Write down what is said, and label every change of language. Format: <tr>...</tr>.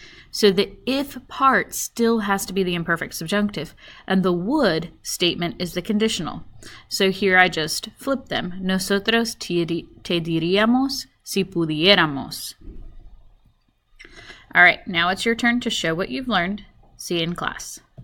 <en>So the if part still has to be the imperfect subjunctive, and the would statement is the conditional. So here I just flip them.</en> <es>Nosotros te diríamos si pudiéramos.</es> <en>All right, now it's your turn to show what you've learned. See you in class.</en>